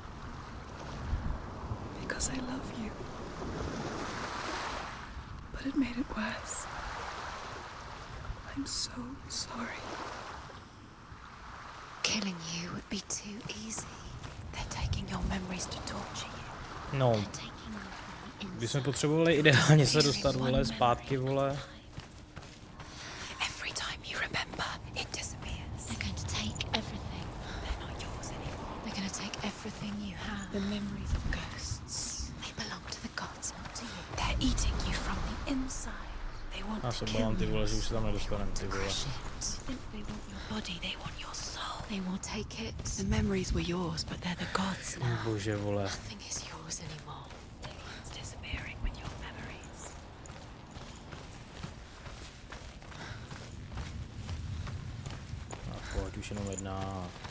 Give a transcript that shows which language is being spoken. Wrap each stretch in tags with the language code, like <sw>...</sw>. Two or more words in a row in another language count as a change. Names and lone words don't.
<en>Because I love you. But it made it worse. I'm so sorry. Killing you would be too easy. They're taking your memories to torture you. No, Taking you from the</en> <cs>bychom</cs> <en>inside.</en> <cs>potřebovali ideálně se dostat, vole, zpátky, vole.</cs> <en>Every time you remember, it disappears. They're going to take everything. They're not yours anymore. They're going to take everything you have. The memories of ghosts. They belong to the gods, not to you. They're eating you from the inside. They want</en> <cs>Já</cs> <en>to</en> <cs>se</cs> <en>kill</en> <cs>bavám, ty</cs> <en>you.</en> <cs>vole, že už se tam nedostaneme, ty vole.</cs> <en>Crush it. Think they want your body, they want your soul. They won't take it. The memories were yours, but they're the gods now.</en> <cs>Bože, vole.</cs> <en>Nothing is yours anymore. It's disappearing with your memories.</en> <cs>A pojď, už jenom jedna.</cs>